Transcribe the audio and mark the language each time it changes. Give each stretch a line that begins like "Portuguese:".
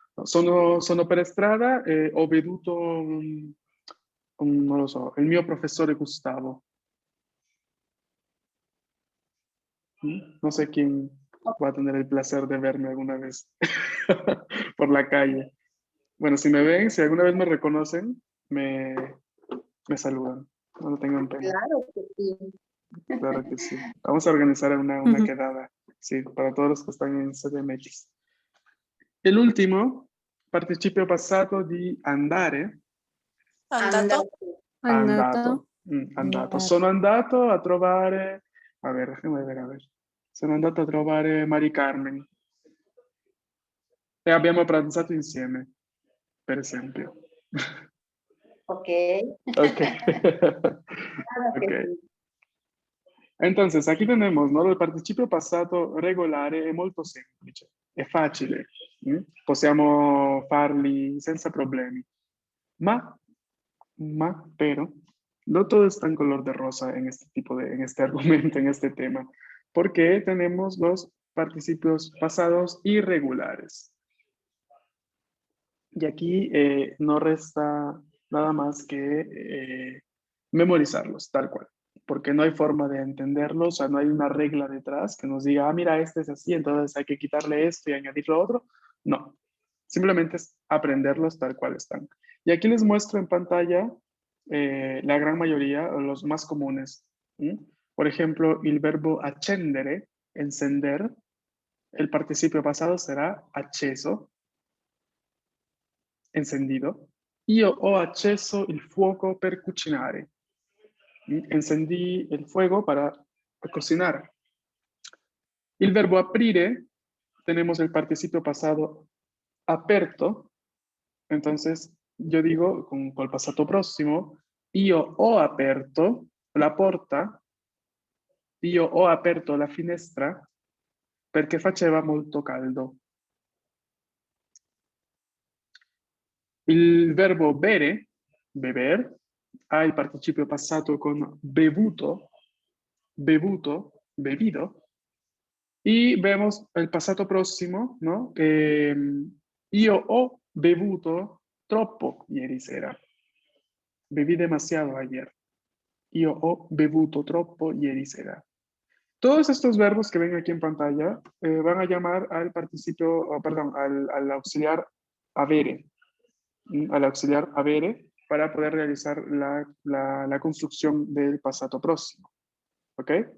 Italian: No, sono per strada e ho veduto, non lo so, il mio professore Gustavo.
Spanish: No sé quién va a tener el placer de verme alguna vez por la calle. Bueno, si me ven, si alguna vez me reconocen, me saludan. No lo tengan pena. Claro que sí. Claro que sí. Vamos a organizar una Ujú. quedada, sí, para todos los que están en CDMX.
Italian: El último, participio passato di andare. Andato. Andato. Andato. Andato. Sono andato a trovare,
Spanish: a ver, déjame ver, a ver.
Italian: Sono andato a trovare Mari Carmen. E abbiamo pranzato insieme, per esempio. Ok. Ok.
Spanish: Claro que Ok. sí. Entonces, aquí tenemos, ¿no?
Italian: Il participio passato regolare è molto semplice, è facile, possiamo farli senza problemi.
Spanish: Pero, no todo está en color de rosa en en este argumento, en este tema, porque tenemos los participios pasados irregulares. Y aquí no resta nada más que memorizarlos, tal cual, porque no hay forma de entenderlos, o sea, no hay una regla detrás que nos diga, ah, mira, este es así, entonces hay que quitarle esto y añadir lo otro. No, simplemente es aprenderlos tal cual están. Y aquí les muestro en pantalla la gran mayoría, o los más comunes. Por ejemplo, el verbo accendere, encender, el participio pasado será acceso, encendido.
Italian: Io ho acceso il fuoco per cucinare.
Spanish: Encendí el fuego para cocinar. El verbo aprire, tenemos el participio pasado aperto. Entonces, yo digo con el
Italian: passato prossimo, io ho aperto la porta, io ho aperto la finestra perché faceva molto caldo. Il verbo bere, beber, ha il participio passato con bevuto, bevuto, bevido.
Spanish: Y vemos el passato prossimo, ¿no?
Italian: Io ho bevuto troppo ieri sera.
Spanish: Bebí demasiado ayer.
Italian: Io ho bevuto troppo ieri sera.
Spanish: Todos estos verbos que ven aquí en pantalla van a llamar al participio, perdón, al auxiliar avere. Al auxiliar avere para poder realizar la construcción del passato próximo. ¿Ok?